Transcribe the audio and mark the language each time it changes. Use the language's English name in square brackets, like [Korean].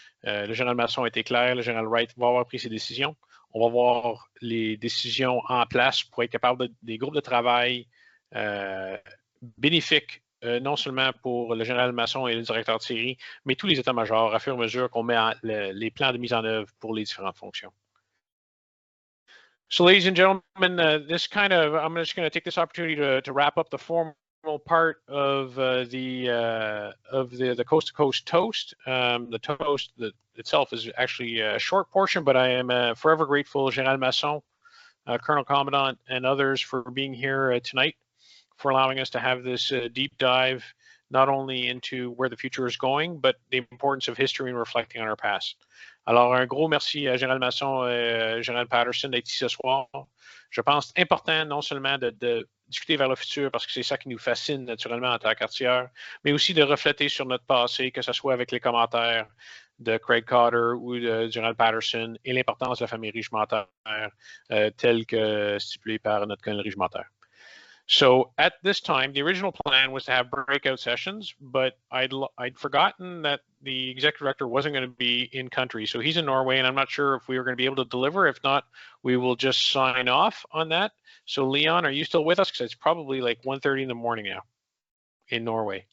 [French] Le général Masson a été clair, le général Wright va avoir pris ses décisions. On va voir les décisions en place pour être capable des groupes de travail bénéfiques, non seulement pour le général Masson et le directeur de série, mais tous les états-majors à fur et à mesure qu'on met les plans de mise en œuvre pour les différentes fonctions. [English] So, ladies and gentlemen, I'm just going to take this opportunity to wrap up the formal part of the coast-to-coast toast. The toast itself is actually a short portion, but I am forever grateful, General Masson, Colonel Commandant, and others for being here tonight, for allowing us to have this deep dive, not only into where the future is going, but the importance of history and reflecting on our past. [French] Alors, un gros merci à Général Masson et Général Patterson d'être ici ce soir. Je pense important non seulement de discuter vers le futur, parce que c'est ça qui nous fascine naturellement en tant qu'artilleur, mais aussi de refléter sur notre passé, que ce soit avec les commentaires de Craig Cotter ou de Général Patterson et l'importance de la famille régimentaire telle que stipulée par notre colonel régimentaire. [English] So at this time, the original plan was to have breakout sessions, but I'd forgotten that the executive director wasn't going to be in country. So he's in Norway, and I'm not sure if we were going to be able to deliver. If not, we will just sign off on that. So Leon, are you still with us? Because it's probably like 1:30 in the morning now in Norway.